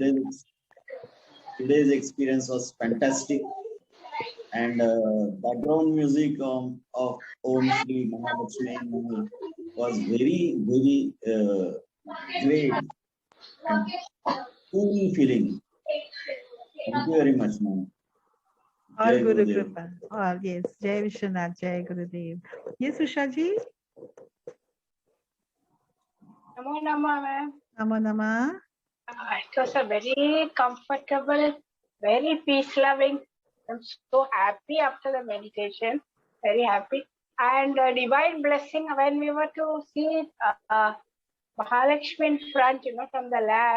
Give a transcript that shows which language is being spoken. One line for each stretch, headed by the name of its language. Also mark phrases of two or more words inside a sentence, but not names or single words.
English: Today's experience was fantastic, and background music of Om Shri Mahalakshmi was very, very great and cool feeling. Thank you very much, ma'am. All Jai Guru Gurudev. Kripa. All, yes.
Hindi: Jai Vishwanath, Jai Gurudev.
English: Yes, Ushaji.
Sanskrit: Namo Nama, ma'am. Namo Nama.
English: It was a very comfortable, very peace-loving. I'm so happy after the meditation. Very happy. And divine blessing when we were to see Mahalakshmi in front, from the lab.